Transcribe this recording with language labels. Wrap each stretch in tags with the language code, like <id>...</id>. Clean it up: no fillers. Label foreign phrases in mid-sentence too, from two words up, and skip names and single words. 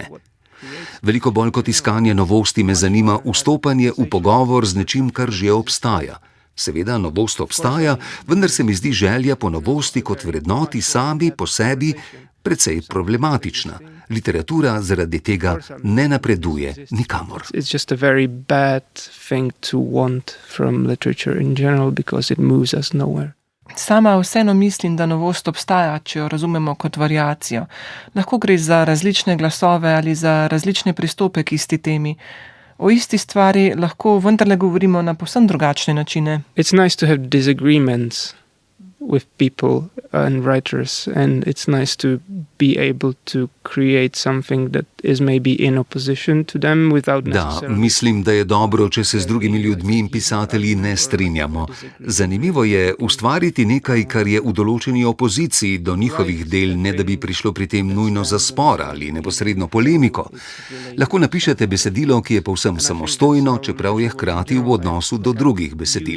<sl>Veliko bolj kot iskanje novosti me zanima vstopanje v pogovor z nečim, kar že obstaja. Seveda, novost obstaja, vendar se mi zdi želja po novosti kot vrednoti sami po sebi precej problematična. Literatura zaradi tega ne napreduje nikamor.</sl> <en>It's just a very bad thing to want from literature in general because it moves us nowhere.</en> <sl>Sama vseeno mislim, da novost obstaja, če jo razumemo kot variacijo. Lahko gre za različne glasove ali za različne pristope k isti temi. O isti stvari lahko vendarle govorimo na povsem drugačne načine.</sl> <en>It's nice to have disagreements, with people and writers, and it's nice to be able to create something that is maybe in opposition to them without</en> <sl>Da,</sl> <en>necessarily...</en> <sl>mislim, da je dobro, če se z drugimi ljudmi in pisatelji ne strinjamo. Zanimivo je ustvariti nekaj, kar je v določeni opoziciji do njihovih del, ne da bi prišlo pri tem nujno za spor ali neposredno polemiko. Lahko napišete besedilo, ki je povsem samostojno, čeprav je hkrati v odnosu do drugih besedil.</sl>